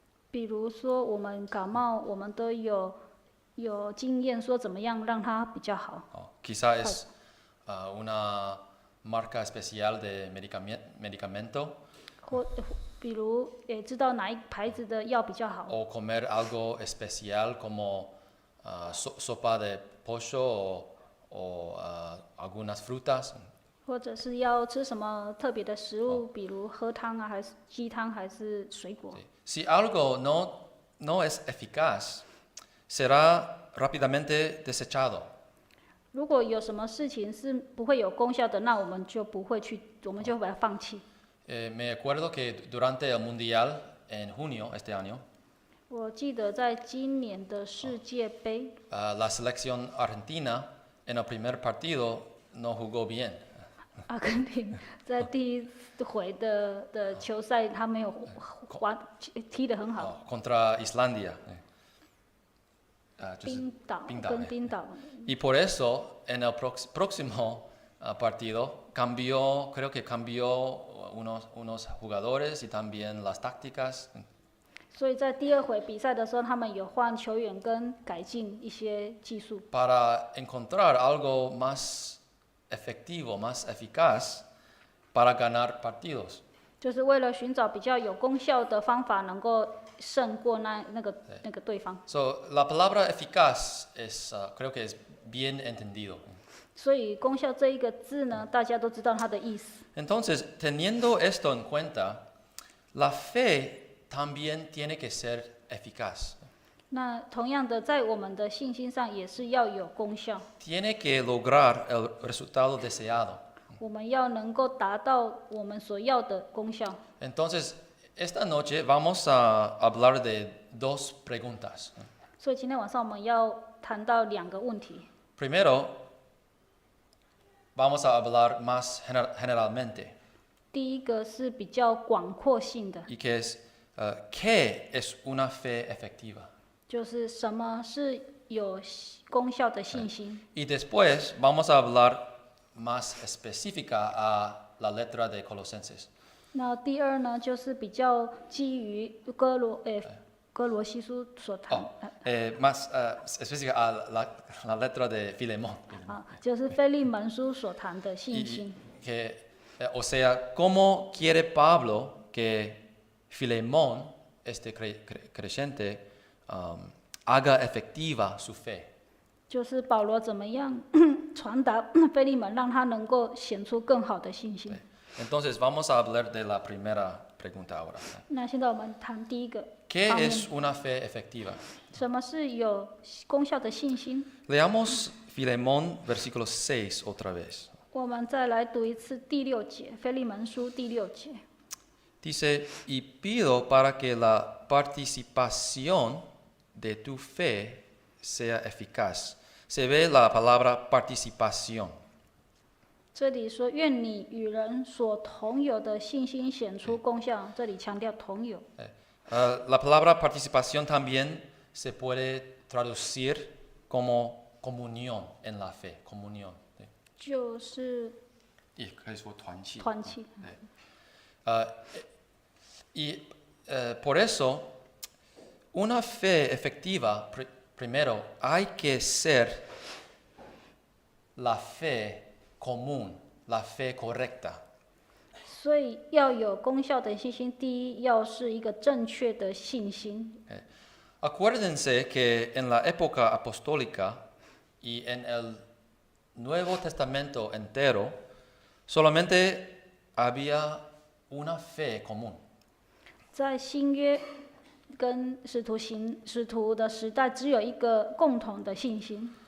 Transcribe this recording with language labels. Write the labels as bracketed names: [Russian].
[Chinese] 比如说我们感冒，我们都有经验说怎么样让它比较好。 [Spanish] Quizá es una marca especial de medicamento. [Chinese] 或比如也知道哪一牌子的药比较好。 [Spanish] O comer algo especial como sopa de pollo o algunas frutas. [Chinese] 或者是要吃什么特别的食物，比如喝汤啊，还是鸡汤，还是水果。 [Spanish] Si algo no es eficaz, será rápidamente desechado. [Chinese] 如果有什么事情是不会有功效的，那我们就不会去，我们就把它放弃。 [Spanish] Me acuerdo que durante el mundial en junio este año, [Chinese] 我记得在今年的世界杯， [Spanish] la selección argentina en el primer partido no jugó bien. [Chinese] 阿根廷在第一回的球赛，他没有踢得很好。 [Spanish] Contra Islandia. [Chinese] 冰岛跟冰岛。 [Spanish] Y por eso en el próximo partido creo que cambió unos jugadores y también las tácticas. [Chinese] 所以在第2回比赛的时候，他们有换球员跟改进一些技术。 [Spanish] Para encontrar algo más efectivo, más eficaz para ganar partidos. [Chinese] 就是为了寻找比较有功效的方法，能够胜过那个对方。 [Spanish] So la palabra eficaz creo que es bien entendido. [Chinese] 所以功效这一个字呢，大家都知道它的意思。 [Spanish] Entonces, teniendo esto en cuenta, la fe también tiene que ser eficaz. [Chinese] 那同样的，在我们的信心上也是要有功效。 [Spanish] Tiene que lograr el resultado deseado. [Chinese] 我们要能够达到我们所要的功效。 [Spanish] Entonces, esta noche vamos a hablar de dos preguntas. [Chinese] 所以今天晚上我们要谈到2个问题。 [Spanish] Primero, vamos a hablar más generalmente. [Chinese] 第一个是比较广阔性的， [Spanish] Y que es, ¿qué es una fe efectiva? [Chinese] 就是什么是有功效的信心。 [Spanish] Y después vamos a hablar más específica a la letra de Colosenses. [Chinese] 那第二呢，就是比较基于哥罗西书所谈 [Spanish] Más específica a la letra de Filemón. [Chinese] 就是腓利门书所谈的信 [Spanish] Y [Chinese] 心。 [Spanish] que, o sea, ¿cómo quiere Pablo que Filemón, este creyente, haga efectiva su fe? [Chinese] 就是保罗怎么样传达腓利门，让他能够显出更好的信心。 [Spanish] Entonces vamos a hablar de la primera pregunta ahora. [Chinese] 那现在我们谈第一个 [Spanish] ¿Qué [Chinese] 方面， [Spanish] es una fe efectiva? [Chinese] 什么是有功效的信心？ [Spanish] Leamos Filemón versículo 6 otra vez. [Chinese] 我们再来读一次第6节，腓利门书第6节。 [Spanish] Dice, y pido para que la participación de tu fe sea eficaz. Se ve la palabra participación. [Chinese] 这里说，愿你与人所同有的信心显出功效。这里强调同有。 [Spanish] La palabra participación también se puede traducir como comunión en la fe. Comunión. [Chinese] 就是也可以说团契。团契。 [Spanish] Y por eso, una fe efectiva, primero, hay que ser la fe común, la fe correcta. [Chinese] 所以要有功效的信心，第一要是一个正确的信心。 [Spanish] Acuérdense que en la época apostólica y en el Nuevo Testamento entero, solamente había una fe común. [Chinese] 在新约跟使徒的时代，只有一个共同的信心。